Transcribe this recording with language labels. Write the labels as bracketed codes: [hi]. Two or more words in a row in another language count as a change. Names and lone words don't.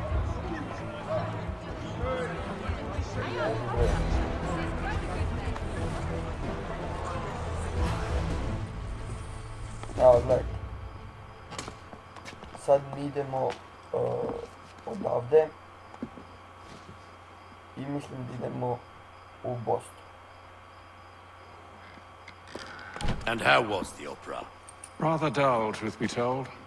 [hr] Evo, gledajte. Sad mi idemo odavde i mislim da idemo u Boston. [en] And how was the opera? Rather dull, truth be told.